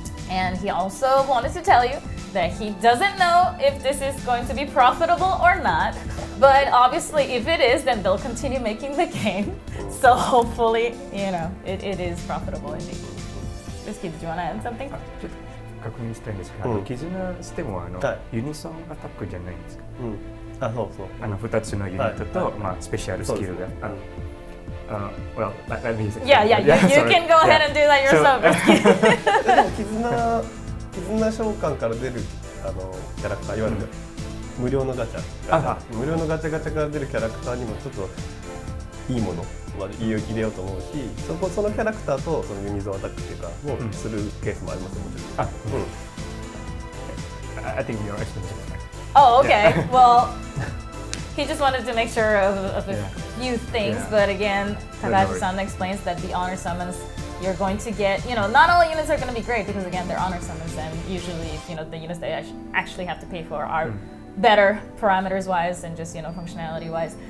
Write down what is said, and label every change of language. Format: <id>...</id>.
<en>And he also wanted to tell you that he doesn't know if this is going to be profitable or not, but obviously if it is, then they'll continue making the game. So hopefully, it is profitable indeed. Risky, did you want to add something?</en> <ja>確認したいんですけど、絆ステムはユニソンアタックじゃないんですか？あ、そうそう。 2つのユニットとスペシャルスキルが。</ja> <en>Well, let me say. Yeah, you can go ahead and do that yourself.</en> <ja>でも絆召喚から出るキャラクター、いわゆる無料のガチャ、無料のガチャガチャから出るキャラクターにもちょっといいものを入れようと思うし、そのキャラクターとそのユニゾンアタックっていうかをするケースもありますよ、もちろん。</ja> <en>I think your explanation is fine. Oh, okay. Well, he just wanted to make sure of a few things, but again, Takahashi-san explains that the honor summons you're going to get, not all units are going to be great because again, they're honor summons, and usually, the units they actually have to pay for are better parameters-wise and just, functionality-wise.</en>